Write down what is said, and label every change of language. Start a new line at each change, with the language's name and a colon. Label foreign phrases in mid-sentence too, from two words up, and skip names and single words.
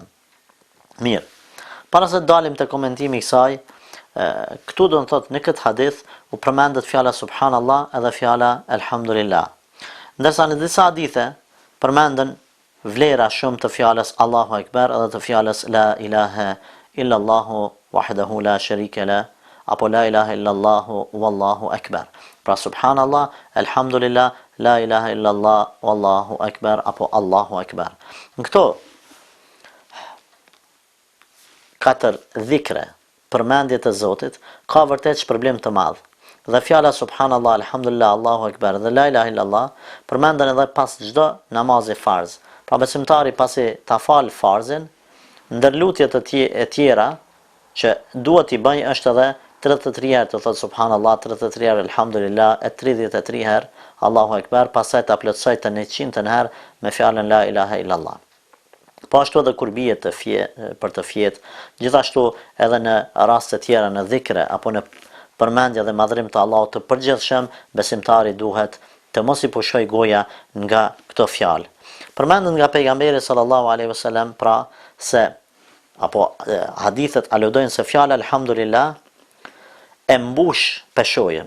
Albanian: Mirë. Para se dalim te komentimi i kësaj, këtu do të thotë në këtë hadith u përmendet fjala subhanallah edhe fjala alhamdulillah. Ndërsa në disa hadithe përmenden vlera shumë të fjalës
Arabic: الله أكبر
Albanian: edhe të fjalës
Arabic: لا إله إلا الله وحده لا شريك له
Albanian: apo
Arabic: لا إله إلا الله والله أكبر. Pra سبحان الله، الحمد لله، لا إله إلا الله والله أكبر apo الله أكبر.
Albanian: Në këto 4 dhikre përmendje të Zotit ka vërtet shpërblim të madh. Dhe fjala
Arabic: سبحان الله، الحمد لله، الله أكبر
Albanian: dhe
Arabic: لا إله إلا الله
Albanian: përmenden edhe pas çdo namazi farz. Pra besimtari pasi ta fal farzin, ndër lutjet e tjera që duhet i bëj është edhe 33 herë të thotë subhanallah, 33 herë alhamdulillah, 33 herë
Arabic: الله أكبر,
Albanian: pastaj ta plotësoj të 100 herë me fjalën
Arabic: لا إله إلا الله.
Albanian: Po ashtu edhe kur bie për të fjet, gjithashtu edhe në raste tjera në dhikre apo në përmendje dhe madhrim të Allahut të përgjithshëm, besimtari duhet të mos i pushoj goja nga këto fjalë. Përmendet nga pejgamberi
Arabic: صلى الله عليه وسلم
Albanian: pra se apo hadithet aludojnë se fjala alhamdulillah e mbush peshojën.